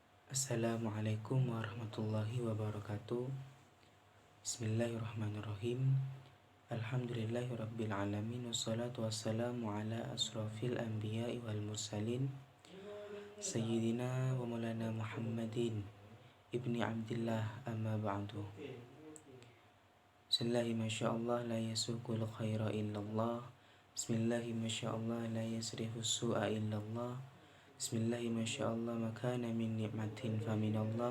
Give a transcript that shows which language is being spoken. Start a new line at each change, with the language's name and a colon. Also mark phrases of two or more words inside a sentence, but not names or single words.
Arabic: السلام عليكم ورحمة الله وبركاته. بسم الله الرحمن الرحيم. الحمد لله رب العالمين والصلاة والسلام على أشرف الأنبياء والمرسلين سيدنا ومولانا محمد بن عبد الله أما بعد. بسم الله ما شاء الله لا يسوق الخير إلا الله. بسم الله ما شاء الله لا يصرف السوء إلا الله. بسم الله ما شاء الله ما كان من نعمة فمن الله.